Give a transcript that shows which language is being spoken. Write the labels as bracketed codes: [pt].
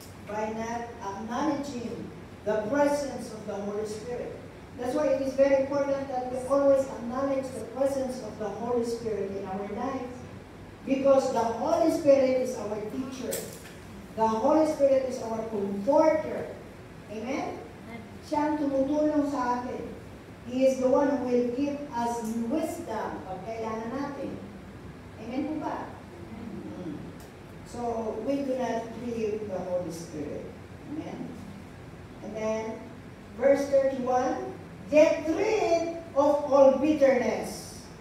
[en] By not acknowledging the presence of the Holy Spirit. That's why it is very important that we always acknowledge the presence of the Holy Spirit in our lives. Because the Holy Spirit is our teacher. The Holy Spirit is our comforter. Amen? [tl] Siya ang tumutulong sa atin. [en] He is the one who will give us wisdom [tl] pag kailangan natin. [en] Amen po ba? So, we do not grieve the Holy Spirit. Amen? And then, verse 31, get rid of all bitterness.